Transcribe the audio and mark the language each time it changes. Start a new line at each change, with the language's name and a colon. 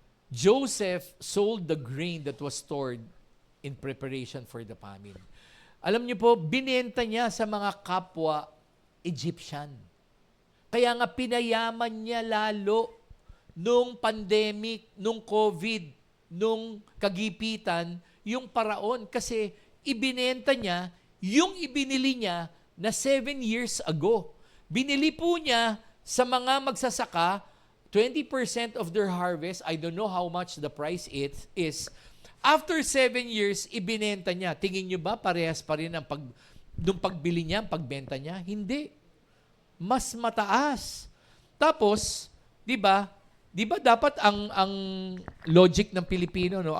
English: Joseph sold the grain that was stored in preparation for the famine.
Filipino: Alam niyo po, binenta niya sa mga kapwa Egyptian. Kaya nga pinayaman niya lalo nung pandemic, nung COVID, nung kagipitan, yung paraon. Kasi ibinenta niya yung ibinili niya na 7 years ago. Binili po niya sa mga magsasaka
English: 20% of their harvest. I don't know how much the price is.
Filipino: After 7 years, ibinenta niya. Tingin niyo ba parehas pa rin ang nung pagbili niya, pagbenta niya? Hindi. Mas mataas. Tapos, di ba dapat ang logic ng Pilipino, no?